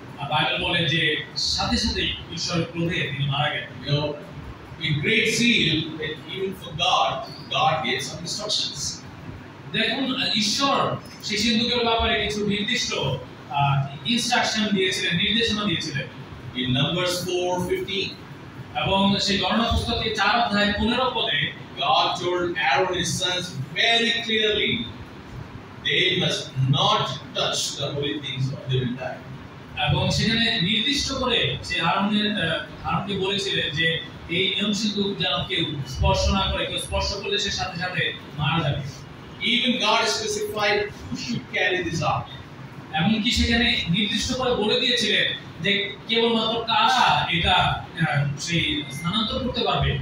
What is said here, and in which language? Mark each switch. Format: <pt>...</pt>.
<bn>Bible বলে যে সাথে সাথে ঈশ্বরের ক্রোধে তিনি মারা গেলেন।</bn> <en>You know, in great zeal, and even for God, God gave some instructions.</en> <bn>দেখুন, ঈশ্বর সেই সিন্ধুকের ব্যাপারে কিছু নির্দিষ্ট ইনস্ট্রাকশন দিয়েছিলেন, নির্দেশনা দিয়েছিলেন।</bn> <en>In Numbers 4:15,</en> <bn>এবং সেই গণনা পুস্তকে 4 অধ্যায় 15 পদে</bn> <en>God told Aaron and his sons very clearly, they must not touch the holy things or they will die.</en> <bn>এবং সেখানে নির্দিষ্ট করে সে আরনকে বলেছিলেন যে এই নিয়ম সিন্ধুক যেন কেউ স্পর্শ না করে, কেউ স্পর্শ করলে সে সাথে সাথে মারা যাবে।</bn> <en>Even God specified who should carry this ark.</en> <bn>এমনকি সেখানে নির্দিষ্ট করে বলে দিয়েছিলেন যে কেবলমাত্র কারা এটা সেই স্থানান্তর করতে পারবে।</bn>